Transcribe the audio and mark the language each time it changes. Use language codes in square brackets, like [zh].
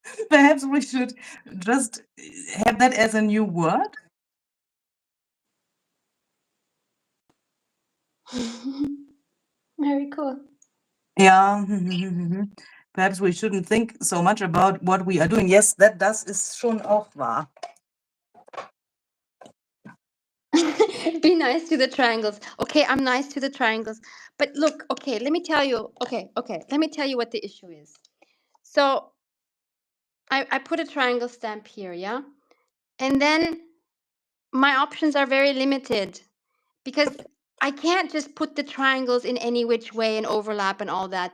[en] Perhaps we should just have that as a new word. Very cool. Yeah. Perhaps we shouldn't think so much about what we are doing. [de] Yes, das ist schon auch wahr. [en] Be nice to the triangles. Okay, I'm nice to the triangles. But look, okay, let me tell you. Okay, let me tell you what the issue is. So I put a triangle stamp here, yeah? And then my options are very limited because I can't just put the triangles in any which way and overlap and all that.